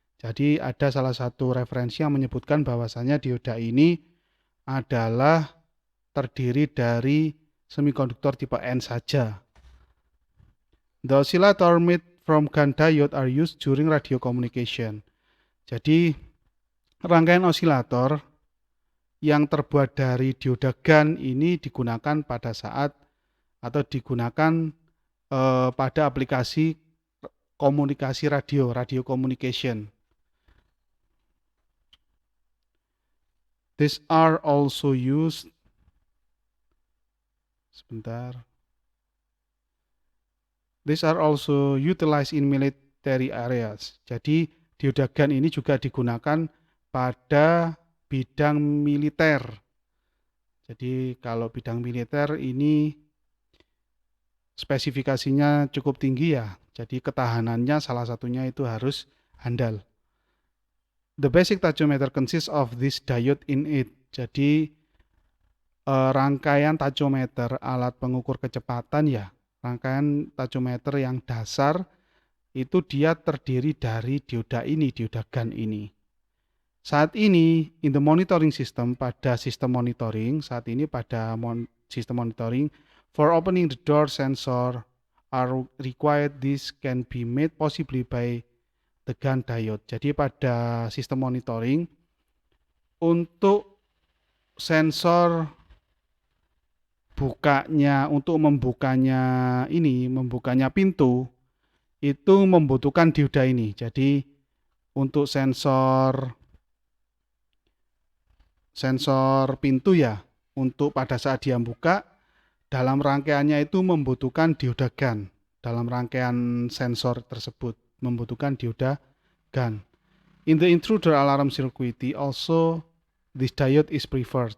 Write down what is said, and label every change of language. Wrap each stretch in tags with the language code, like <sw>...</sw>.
<id>Jadi ada salah satu referensi yang menyebutkan bahwasanya dioda ini adalah terdiri dari semikonduktor tipe N saja.</id> <en>The oscillator made from GaN diode are used during radio communication.</en> <id>Jadi rangkaian osilator yang terbuat dari dioda GaN ini digunakan pada saat atau digunakan pada aplikasi komunikasi</id> <en>radio communication. These are also used These are also utilized in military areas.</en> <id>Jadi dioda GaN ini juga digunakan pada bidang militer. Jadi kalau bidang militer ini spesifikasinya cukup tinggi ya. Jadi ketahanannya salah satunya itu harus handal.</id> <en>The basic tachometer consists of this diode in it.</en> <id>Jadi rangkaian tachometer, alat pengukur kecepatan ya. Rangkaian tachometer yang dasar itu dia terdiri dari dioda ini, dioda GaN ini. Saat ini</id> <en>in the monitoring system,</en> <id>pada sistem monitoring, saat ini pada sistem monitoring,</id> <en>for opening the door sensor are required. This can be made possibly by the GaN diode.</en> <id>Jadi pada sistem monitoring untuk sensor untuk membukanya pintu itu membutuhkan dioda ini. Jadi untuk sensor pintu ya, untuk pada saat dia buka, dalam rangkaiannya itu membutuhkan dioda GaN. Dalam rangkaian sensor tersebut membutuhkan dioda GaN.</id> <en>In the intruder alarm circuit also this diode is preferred.</en>